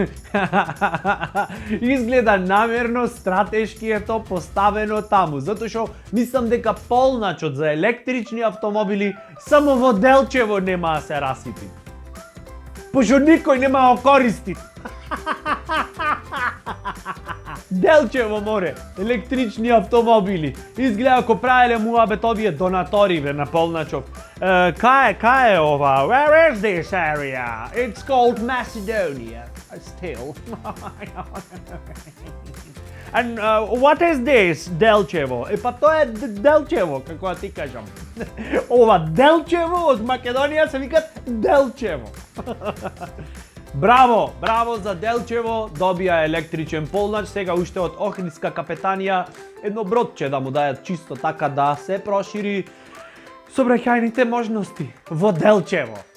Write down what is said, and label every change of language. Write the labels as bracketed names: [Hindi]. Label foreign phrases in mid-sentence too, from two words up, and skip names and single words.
[Macedonian] Изгледа намерно, стратешки е то поставено таму, затоа што мислам дека полначот за електрични автомобили само во Делчево нема да се расипи. Пошто никој нема го користи. Делчево море, електрични автомобили. Изгледа ако правеле муабет овие донаториве на полначок. Кај е ова? [English] Where is this area? It's called Macedonia. Still. And what is this, [Macedonian] Делчево? Па тоа е Делчево, како да ти кажам. Ова Делчево од Македонија се викат Делчево. Браво, браво за Делчево, добија електричен полнач, сега уште од Охридска капетанија едно бродче да му дајат чисто така да се прошири сообраќајните можности во Делчево.